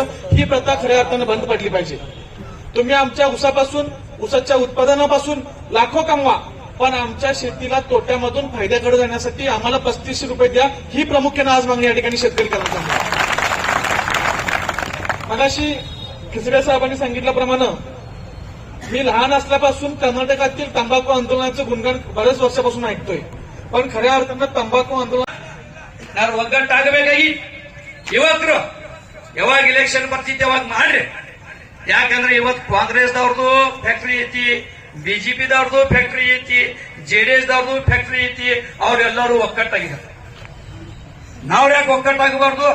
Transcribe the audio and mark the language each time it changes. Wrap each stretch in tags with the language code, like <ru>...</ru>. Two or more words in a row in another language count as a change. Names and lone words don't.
<mr>ही प्रथा खऱ्या अर्थानं बंद पडली पाहिजे. तुम्ही आमच्या ऊसापासून, ऊसाच्या उत्पादनापासून लाखो कमवा, पण आमच्या शेतीला तोट्यामधून फायद्याकडे जाण्यासाठी आम्हाला 3500 रुपये द्या. ही प्रामुख्याने आज मागणी या ठिकाणी शेतकरी करत आहे. मगाशी खिचडे साहेबांनी सांगितल्याप्रमाणे मी लहान असल्यापासून कर्नाटकातील तंबाखू आंदोलनाचं गुणगान बऱ्याच वर्षापासून ऐकतोय, पण खऱ्या अर्थानं तंबाखू आंदोलन</mr> <kn>ನಾವು ಒಗ್ಗಟ್ಟಾಗಬೇಕಾಗಿ ಯುವಕರು ಯಾವಾಗ ಇಲೆಕ್ಷನ್ ಬರ್ತಿತ್ತು ಯಾವಾಗ ಮಾಡ್ರಿ. ಯಾಕಂದ್ರೆ ಇವತ್ತು ಕಾಂಗ್ರೆಸ್ದವ್ರದ್ದು ಫ್ಯಾಕ್ಟರಿ ಐತಿ, ಬಿಜೆಪಿದವ್ರದ್ದು ಫ್ಯಾಕ್ಟರಿ ಐತಿ, ಜೆಡಿಎಸ್ ದವ್ರದ್ದು ಫ್ಯಾಕ್ಟರಿ ಐತಿ. ಅವರೆಲ್ಲರೂ ಒಕ್ಕಟ್ಟಾಗಿದ್ದಾರೆ. ನಾವ್ ಯಾಕೆ ಒಕ್ಕಟ್ಟಾಗಬಾರ್ದು?</kn>